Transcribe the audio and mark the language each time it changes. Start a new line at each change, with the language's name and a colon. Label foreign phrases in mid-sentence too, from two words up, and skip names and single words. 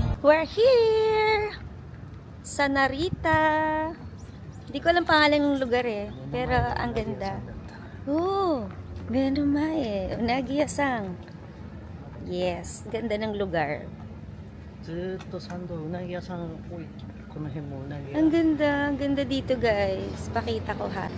English: We're here
Filipino: sa Narita. Hindi ko alam pangalan ng lugar eh, pero ang ganda. Oh, Benumae, Unagi-yasang. Yes, ganda ng lugar.
Japanese: ずーっと参道うなぎ屋さん多い。この辺もうなぎ屋。
Filipino: Ang ganda dito guys. Pakita ko ha.